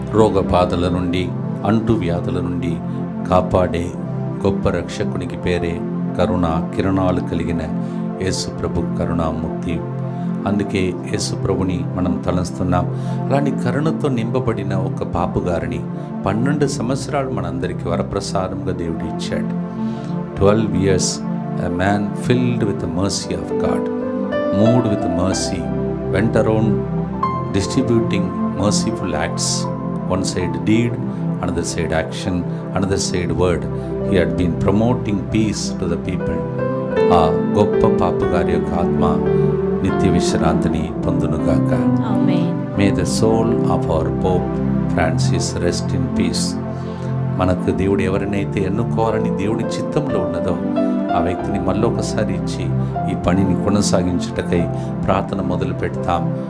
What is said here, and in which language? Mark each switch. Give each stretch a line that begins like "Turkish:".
Telugu: రోగ బాధల నుండి అంటు వ్యాధుల నుండి కాపాడే గొప్ప రక్షకునికి పేరే కరుణ కిరణాలు కలిగిన యేసు ప్రభు కరుణామూర్తి. అందుకే యేసు ప్రభుని మనం తలంస్తున్నాం. అలాంటి కరుణతో నింపబడిన ఒక పాపుగారిని 12 సంవత్సరాలు మనందరికీ వరప్రసాదంగా దేవుడు ఇచ్చాడు.
English: 12 years a man filled with the mercy of God, moved with mercy, went around distributing merciful acts. One side deed, another side action, another side word. He had been promoting peace to the people.
Telugu: ఆ గొప్ప పాపగారి యొక్క ఆత్మ నిత్య విశ్రాంతిని పొందునుగాక. ఆమేన్.
English: May the soul of our Pope Francis rest in peace.
Telugu: మనకు దేవుడు ఎవరినైతే ఎన్నుకోవాలని దేవుడి చిత్తంలో ఉన్నదో ఆ వ్యక్తిని మళ్ళొకసారి ఇచ్చి ఈ పనిని కొనసాగించుటకై ప్రార్థన మొదలు పెడతాం.